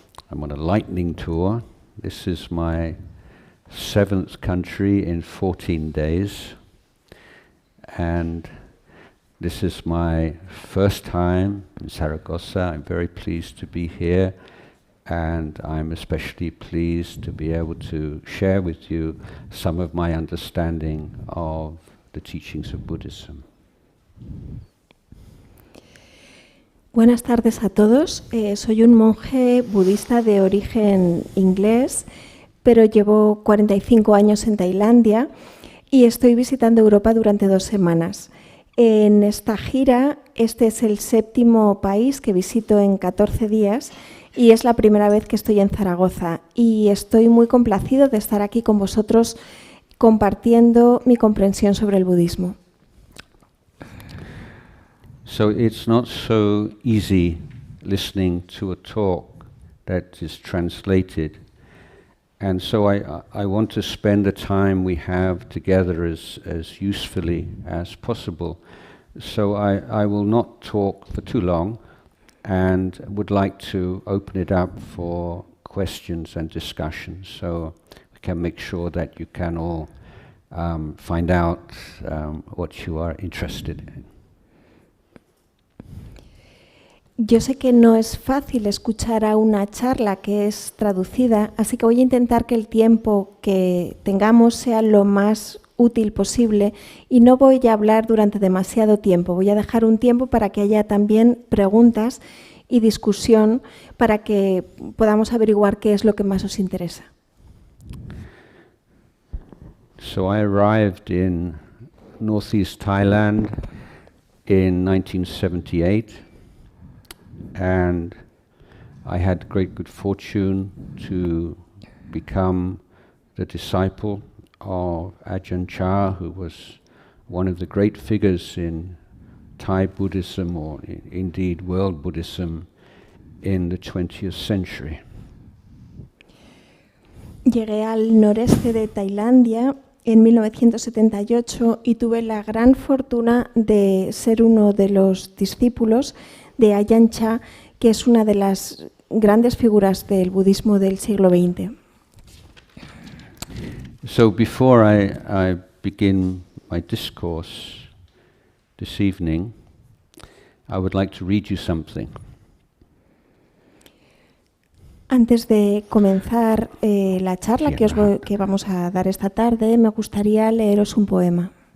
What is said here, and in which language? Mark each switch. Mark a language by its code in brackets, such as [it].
[en] I'm on a lightning tour. This is my 7th country in 14 days, and this is my first time in Zaragoza. I'm very pleased to be here, and I'm especially pleased to be able to share with you some of my understanding of the teachings of Buddhism. [es] Buenas tardes a todos. Soy un monje budista de origen inglés, pero llevo 45 años en Tailandia y estoy visitando Europa durante 2 semanas. En esta gira, este es el 7º país que visito en 14 días y es la primera vez que estoy en Zaragoza. Y estoy muy complacido de estar aquí con vosotros compartiendo mi comprensión sobre el budismo. [en] So it's not so easy listening to a talk that is translated. And so I want to spend the time we have together as usefully as possible. So I will not talk for too long and would like to open it up for questions and discussions, so we can make sure that you can all find out what you are interested in. [es] Yo sé que no es fácil escuchar a una charla que es traducida, así que voy a intentar que el tiempo que tengamos sea lo más útil posible y no voy a hablar durante demasiado tiempo. Voy a dejar un tiempo para que haya también preguntas y discusión para que podamos averiguar qué es lo que más os interesa. [en] So I arrived in northeast Thailand in 1978. And I had great good fortune to become the disciple of Ajahn Chah, who was one of the great figures in Thai Buddhism, or indeed world Buddhism, in the 20th century. [es] Llegué al noreste de Tailandia en 1978 y tuve la gran fortuna de ser uno de los discípulos de Ajahn Chah, que es una de las grandes figuras del budismo del siglo XX. [en] So before I begin my discourse this evening, I would like to read you something. [es] Antes de comenzar la charla que vamos a dar esta tarde, me gustaría leeros un poema.